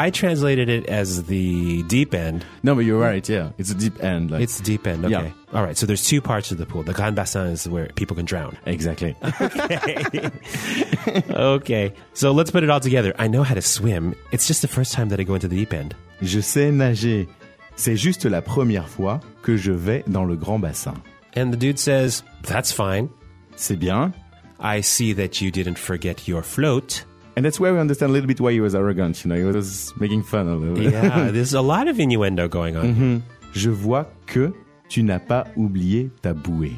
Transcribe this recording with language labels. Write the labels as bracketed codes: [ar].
[en] I translated it as the deep end. No, but you're right. Yeah. It's a deep end. Like. It's deep end. Okay. Yeah. All right. So there's two parts of the pool. The grand bassin is where people can drown. Exactly. Okay. Okay. So let's put it all together. I know how to swim. It's just the first time that I go into the deep end. [fr] Je sais nager. C'est juste la première fois que je vais dans le grand bassin. [en] And the dude says, that's fine. [fr] C'est bien. [en] I see that you didn't forget your float. And that's where we understand a little bit why he was arrogant, you know, he was making fun a little bit. Yeah, there's a lot of innuendo going on. Mm-hmm. [fr] Je vois que tu n'as pas oublié ta bouée.